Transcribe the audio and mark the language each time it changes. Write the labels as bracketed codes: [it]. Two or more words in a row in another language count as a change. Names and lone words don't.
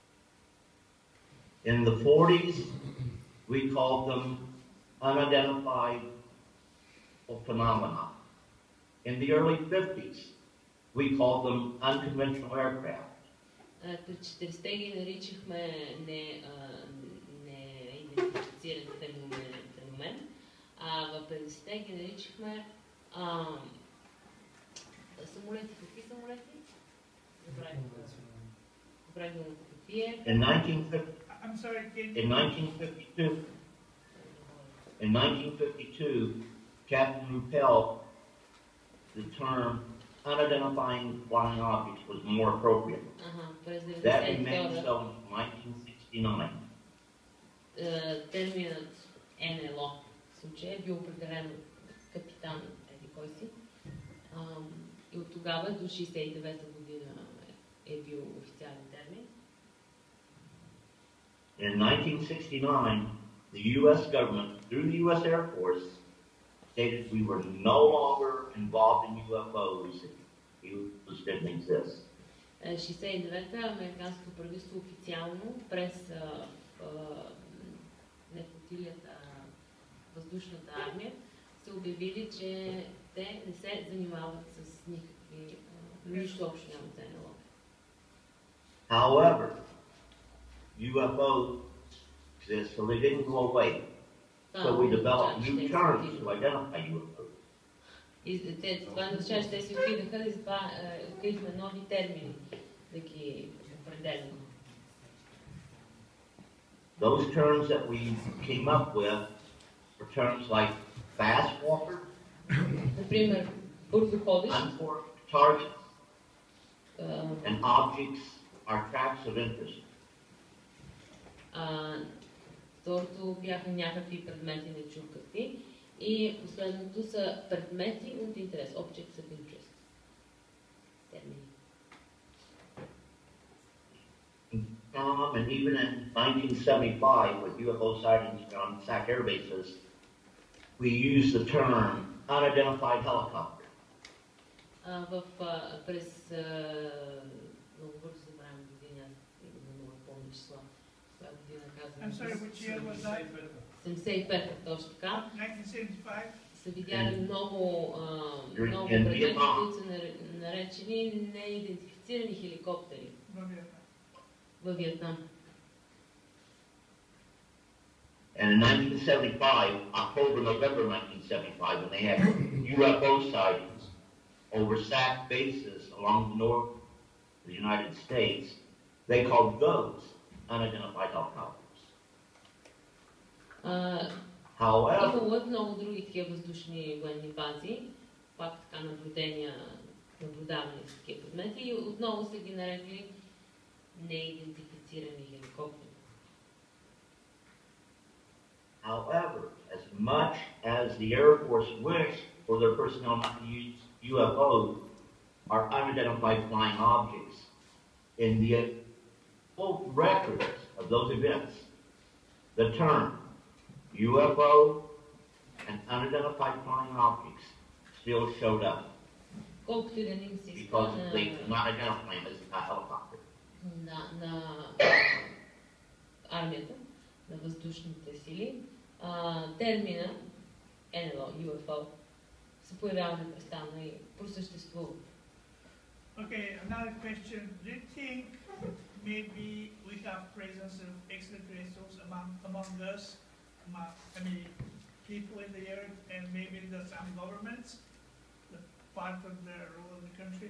[en] In the 40s, we called them unidentified phenomena. In the early 50s, we called them unconventional aircraft. [bg] През 40-те ги наричахме неидентифициран феномен, а в 50-те ги наричахме самолети. Какви самолети? Забравих думата какви е. [en] In 1952, Captain Ruppel, the term unidentifying flying objects was more appropriate. That remained so in 1969. [bg] Терминът НЛО в случая е бил определен капитан еди кой си. И от тогава до 1969 година е бил официален термин. [en] In 1969, the U.S. government, through the U.S. Air Force, stated we were no longer involved in UFOs. UFOs didn't exist. [bg] 1969-та американското правителство официално през не флотилията, въздушната армия са обявили, че те не се занимават с никакви, нищо общо няма с НЛО. [en] However, UFOs exist, so they didn't go away. So we developed new terms to identify UFOs. [bg] И това не означава, че те си отидаха и затова открихме нови термини да ги определим. [en] Those terms that we came up with were terms like fast walker, [bg] Например, бързоходещ, [en] unfortunate targets, and objects are tracks of interest. [bg] Второто бяха някакви предмети, не чух какви. И последното са предмети от интерес, [en] objects of interest. [bg] Термини. [en] And even in 1975, with UFO sightings on SAC air bases, we used the term unidentified helicopter. [bg] През много бързо забравям година, не мога да помня числа. Коя година казвам? [en] I'm sorry, which year was that? [bg] 75 точно така. 1975. Са видяли много предмети, които са наречени неидентифицирани хеликоптери във Виетнам. [en] And in 1975, October, November 1975, when they had UFO sightings over SAC bases along the north of the United States, they called those unidentified helicopters. However, [bg] Имало е много други такива въздушни военни бази, пак така наблюдавани с такива предмети и отново са ги нарекли неидентифицирани хеликоптери. [en] however, as much as the Air Force wished for their personnel not to use UFOs, are unidentified flying objects, in the full records of those events, the term UFO and unidentified flying objects still showed up. [bg] Колкото и да не им се [en] Because they could not identify them as a helicopter. [bg] на армията, на въздушните сили, термина НЛО, UFO, се появява непрестанно и просъществува. [en] Okay, another question. Do you think maybe we have presence of extraterrestrials among us, people in the earth, and maybe there's some governments, part of the rule of the countries?